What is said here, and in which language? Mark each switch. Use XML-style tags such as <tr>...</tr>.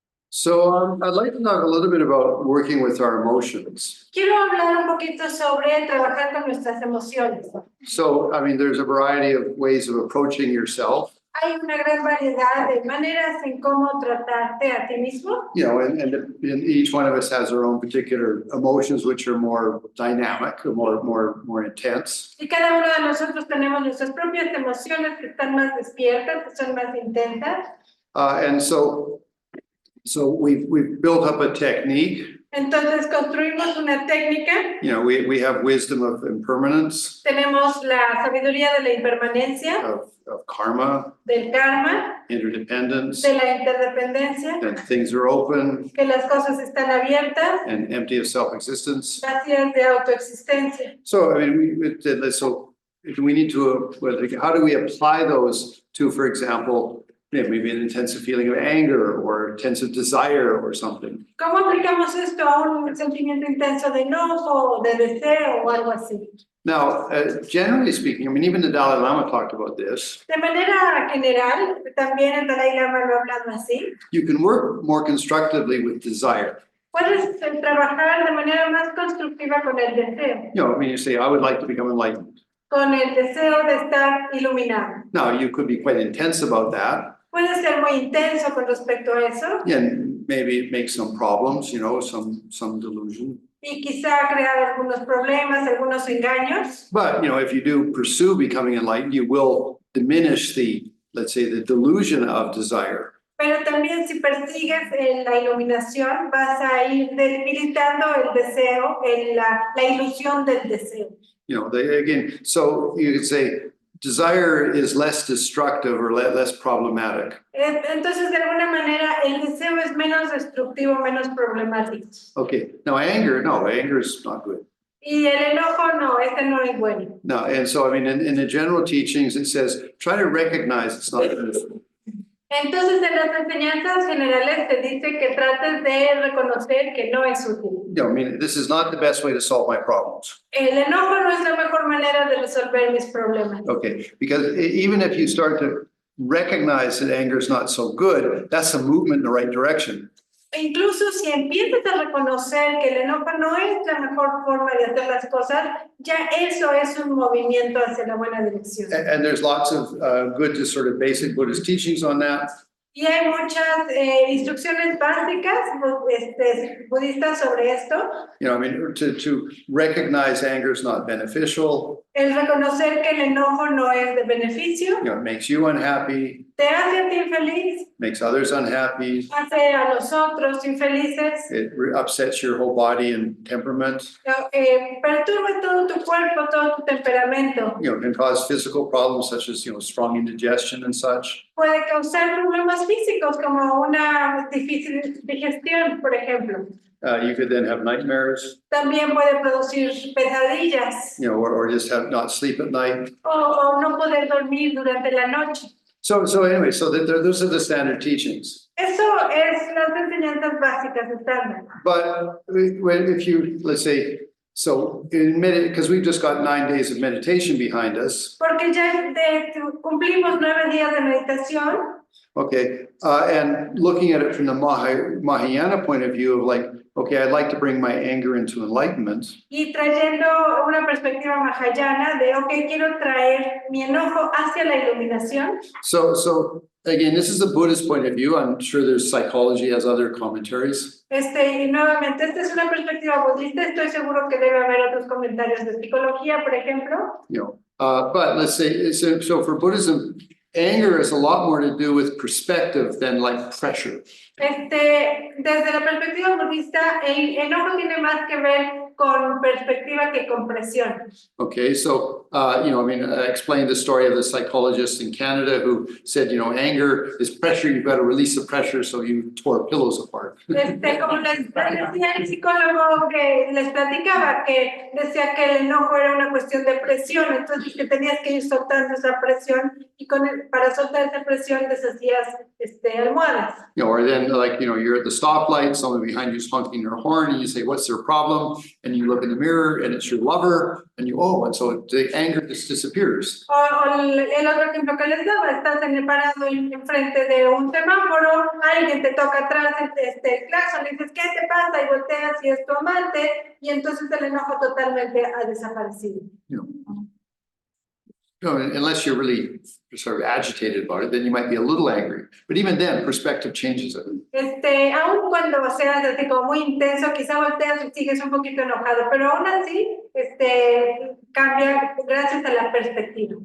<en>So I'd like to talk a little bit about working with our emotions.</en> <es>Quiero hablar un poquito sobre trabajar con nuestras emociones.</es> <en>So, I mean, there's a variety of ways of approaching yourself,</en> <es>Hay una gran variedad de maneras en cómo tratarte a ti mismo.</es> <en>you know, and each one of us has our own particular emotions, which are more dynamic, or more intense.</en> <es>Y cada uno de nosotros tenemos nuestras propias emociones que están más despiertas, que son más intensas.</es> <en>And so we've built up a technique.</en> <es>Entonces construimos una técnica.</es> <en>You know, we have wisdom of impermanence,</en> <es>Tenemos la sabiduría de la impermanencia,</es> <en>of karma,</en> <es>del karma,</es> <en>interdependence,</en> <es>de la interdependencia,</es> <en>that things are open</en> <es>que las cosas están abiertas,</es> <en>and empty of self-existence.</en> <es>vacías de autoexistencia.</es> <en>So, I mean, we need to, how do we apply those to, for example, maybe an intensive feeling of anger or intensive desire or something?</en> <es>¿Cómo aplicamos esto a un sentimiento intenso de enojo o de deseo o algo así?</es> <en>Now, generally speaking, I mean, even the Dalai Lama talked about this.</en> <es>De manera general, también el Dalai Lama lo ha hablado así.</es> <en>You can work more constructively with desire.</en> <es>Puedes trabajar de manera más constructiva con el deseo,</es> <en>You know, I mean, you say, I would like to become enlightened.</en> <es>con el deseo de estar iluminado.</es> <en>Now, you could be quite intense about that,</en> <es>Puedes ser muy intenso con respecto a eso</es> <en>and maybe it makes some problems, you know, some delusion.</en> <es>y quizá crear algunos problemas, algunos engaños.</es> <en>But, you know, if you do pursue becoming enlightened, you will diminish let's say, the delusion of desire.</en> <es>Pero también si persigues la iluminación, vas a ir debilitando el deseo, la ilusión del deseo.</es> <en>You know, again, so you could say desire is less destructive or less problematic.</en> <es>Entonces, de alguna manera, el deseo es menos destructivo, menos problemático.</es> <en>Okay, now anger is not good.</en> <es>Y el enojo, no, este no es bueno.</es> <en>No, and so, I mean, in the general teachings, it says, try to recognize it's not good.</en> <es>Entonces, en las enseñanzas generales te dice que trates de reconocer que no es útil.</es> <en>You know, I mean, this is not the best way to solve my problems.</en> <es>El enojo no es la mejor manera de resolver mis problemas.</es> <en>Okay, because even if you start to recognize that anger is not so good, that's a movement in the right direction.</en> <es>Incluso si empiezas a reconocer que el enojo no es la mejor forma de hacer las cosas, ya eso es un movimiento hacia la buena dirección.</es> <en>And there's lots of good, just sort of basic Buddhist teachings on that.</en> <es>Y hay muchas instrucciones básicas budistas sobre esto.</es> <en>You know, I mean, to recognize anger is not beneficial.</en> <es>El reconocer que el enojo no es de beneficio,</es> <en>You know, it makes you unhappy,</en> <es>te hace a ti infeliz,</es> <en>makes others unhappy.</en> <es>hace a los otros infelices,</es> <en>It upsets your whole body and temperament.</en> <es>perturba todo tu cuerpo, todo tu temperamento.</es> <en>You know, can cause physical problems such as, you know, strong indigestion and such.</en> <es>Puede causar problemas físicos como una difícil digestión, por ejemplo.</es> <en>You could then have nightmares,</en> <es>También puede producir pesadillas</es> <en>you know, or just not sleep at night.</en> <es>o no poder dormir durante la noche.</es> <en>So anyway, so those are the standard teachings.</en> <es>Eso es las enseñanzas básicas estándar.</es> <en>But if you, let's say, so because we've just got 9 days of meditation behind us.</en> <es>Porque ya cumplimos 9 días de meditación.</es> <en>Okay, and looking at it from the Mahayana point of view of like, okay, I'd like to bring my anger into enlightenment.</en> <es>Y trayendo una perspectiva mahayana de, ok, quiero traer mi enojo hacia la iluminación.</es> <en>So again, this is a Buddhist point of view. I'm sure there's psychology has other commentaries.</en> <es>Y nuevamente, esta es una perspectiva budista. Estoy seguro que debe haber otros comentarios de psicología, por ejemplo.</es> <en>You know, but let's say, so for Buddhism, anger has a lot more to do with perspective than like pressure.</en> <es>Desde la perspectiva budista, el enojo tiene más que ver con perspectiva que con presión.</es> <en>Okay, so, I explained the story of the psychologist in Canada who said, anger is pressure, you've got to release the pressure, so you tore pillows apart.</en> <es>Como les decía el psicólogo que les platicaba, que decía que el enojo era una cuestión de presión, entonces que tenías que ir soltando esa presión y para soltar esa presión deshacías almohadas.</es> <en>Or then you're at the stoplight, someone behind you's honking their horn and you say, what's their problem? And you look in the mirror and it's your lover and and so the anger just disappears.</en> <es>O el otro ejemplo que les daba, estás parado enfrente de un semáforo, alguien te toca atrás el claxon, le dices, ¿qué te pasa? Y volteas y es tu amante, y entonces el enojo totalmente ha desaparecido.</es> <en>Unless you're really sort of agitated about it, then you might be a little angry. But even then, perspective changes it.</en> <es>Aun cuando seas así como muy intenso, quizá volteas y sigues un poquito enojado, pero aún así, cambia gracias a la perspectiva.</es>